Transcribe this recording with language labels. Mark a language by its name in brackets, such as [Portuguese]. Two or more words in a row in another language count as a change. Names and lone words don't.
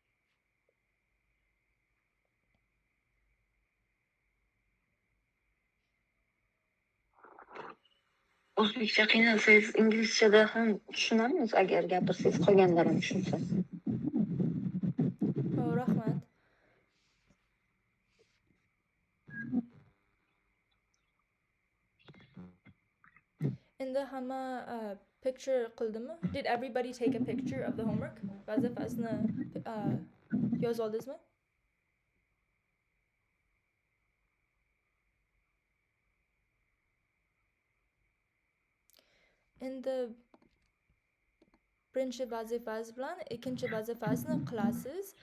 [Uzbek] O'zbekcha qiynalsangiz, inglizchada ham tushunamiz, agar gapirsangiz qolganlar ham tushunsa. Rahmat. Endi hamma picture qildimi? [English] Did everybody take a picture of the homework? [Uzbek] Vazifasini yozib oldingizmi? Endi birinchi vazifangiz bilan ikkinchi vazifasini qilasiz.